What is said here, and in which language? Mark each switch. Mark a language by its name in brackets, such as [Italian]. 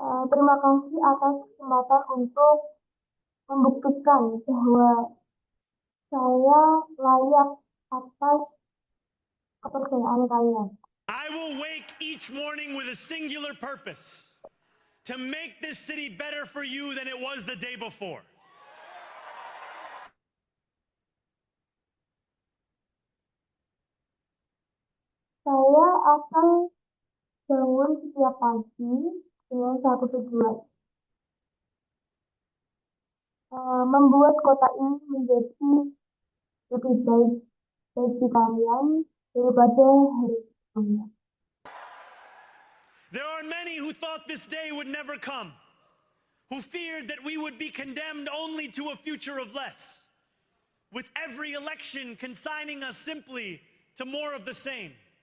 [Indonesian] Terima kasih atas kesempatan untuk membuktikan bahwa saya layak atas kepercayaan kalian. [English] I will wake each morning with a singular purpose: to make this city better for you than it was the day before. [Indonesian] Saya akan bangun setiap pagi dengan satu tujuan. Membuat kota ini menjadi lebih baik bagi kalian daripada hari sebelumnya. [English] There are many who thought this day would never come, who feared that we would be condemned only to a future of less, with every election consigning us simply to more of the same.